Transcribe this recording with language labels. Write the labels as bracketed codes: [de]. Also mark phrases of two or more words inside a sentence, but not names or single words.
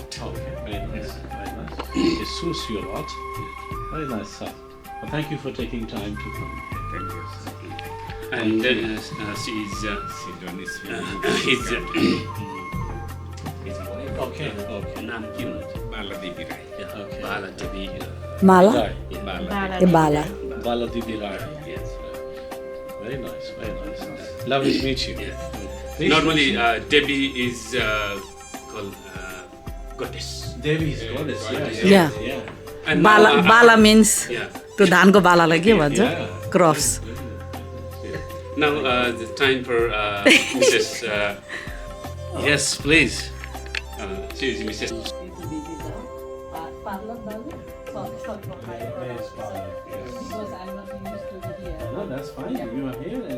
[en] Okay. Very nice. It suits you a lot. Very nice, sir. Well, thank you for taking time to come. Thank you. And she is his wife. Okay. [hi] नाम क्यों? [en] Bala Devi Rai. Okay. Bala Devi. Mala? Bala. Bala. Bala Devi Rai. Yes. Very nice. Lovely to meet you. Please Normally, proceed. Devi is called goddess. Devi is goddess. Yeah. And Bala means Yeah. [ne] to धानको बालालाई के भन्छ क्रस [en] Now the time for Mrs. Yes, please. She is Mrs. No, that's fine. You are here, and